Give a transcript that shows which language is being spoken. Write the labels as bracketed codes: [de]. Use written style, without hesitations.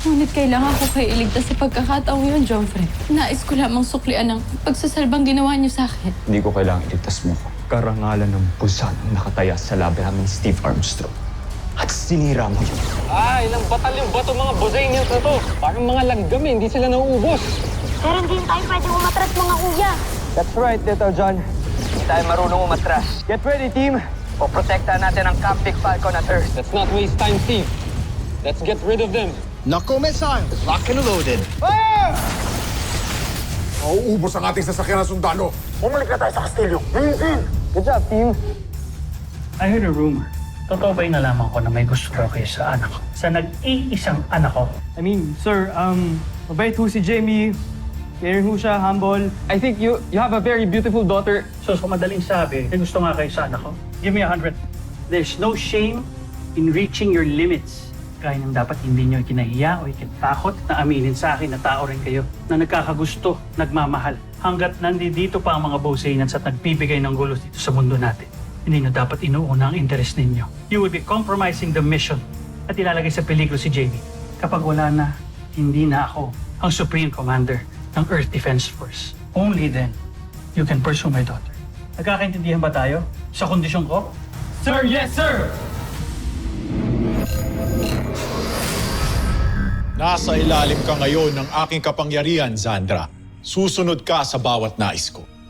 [tl] Ngunit kailangan ko kayo iligtas sa pagkakataong yun, Joffrey. Nais ko lamang suklian ang pagsasalbang ginawa niyo sa akin. Hindi ko kailangan iligtas mo ko. Karangalan ng busan ang nakataya sa labi namin Steve Armstrong. At sinira mo yun. Ilang batalyong ba itong mga Bosanians na to? Parang mga langgam eh, hindi sila nauubos. Pero hindi tayo pwedeng umatras, mga kuya. [en] That's right, Little John. [tl] Hindi tayo marunong umatras. [en] Get ready, team. [tl] O protektahan natin ang Camp Big Falcon at Earth. [en] Let's not waste time, [tl] Steve. [en] Let's get rid of them. Knuckle missiles, locked and loaded. [tl] Mauubos ang ating sasakyan ng sundalo. Bumalik na tayo sa kastilyo. [en] Good job, team. I heard a rumor. [tl] Totoo ba yung nalaman ko na may gusto raw kayo sa anak ko? Sa nag-iisang anak ko? [en] I mean, [tl] sir, mabait ho si Jamie. Caring ho siya, humble. [en] I think you have a very beautiful daughter. [tl] So, sa madaling sabi, may gusto nga kayo sa anak ko? [en] Give me 100. There's no shame in reaching your limits. [tl] Kaya nang dapat hindi nyo ikinahiya o ikinatakot na aminin sa akin na tao rin kayo na nagkakagusto, nagmamahal. Hanggat nandito pa ang mga Bosanians at nagbibigay ng gulo dito sa mundo natin. Hindi nyo dapat inuuna ang interes ninyo. [en] You would be compromising the mission [tl] at ilalagay sa peligro si Jamie. Kapag wala na, hindi na ako ang Supreme Commander ng Earth Defense Force. [en] Only then, you can pursue my daughter. [tl] Nagkakaintindihan ba tayo sa kondisyon ko? [en] Sir, yes, sir! [tl] Nasa ilalim ka ngayon ng aking kapangyarihan, Zandra. Susunod ka sa bawat nais ko.